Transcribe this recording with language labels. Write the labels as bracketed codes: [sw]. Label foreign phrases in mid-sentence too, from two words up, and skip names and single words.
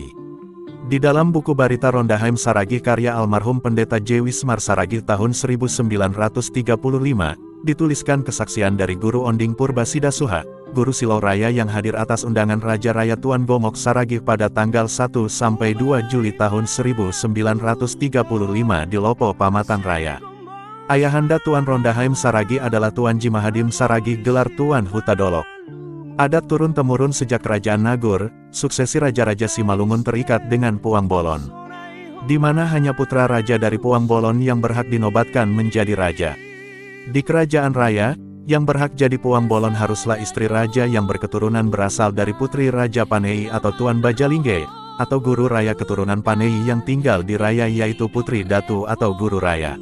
[id] Di dalam buku Barita Rondaheim Saragi karya almarhum Pendeta J. Wismar Saragi tahun 1935, dituliskan kesaksian dari Guru Onding Purba Sidasuha, Guru Silau Raya yang hadir atas undangan Raja Raya Tuan Gomok Saragi pada tanggal 1-2 Juli tahun 1935 di Lopo Pamatang Raya. Ayahanda Tuan Rondaheim Saragi adalah Tuan Jimahadim Saragi gelar Tuan Hutadolok. Adat turun-temurun sejak Kerajaan Nagur, suksesi Raja-Raja Simalungun terikat dengan Puang Bolon. Di mana hanya putra raja dari Puang Bolon yang berhak dinobatkan menjadi raja. Di Kerajaan Raya, yang berhak jadi Puang Bolon haruslah istri raja yang berketurunan berasal dari Putri Raja Panei atau Tuan Bajalingge, atau Guru Raya keturunan Panei yang tinggal di Raya yaitu Putri Datu atau Guru Raya.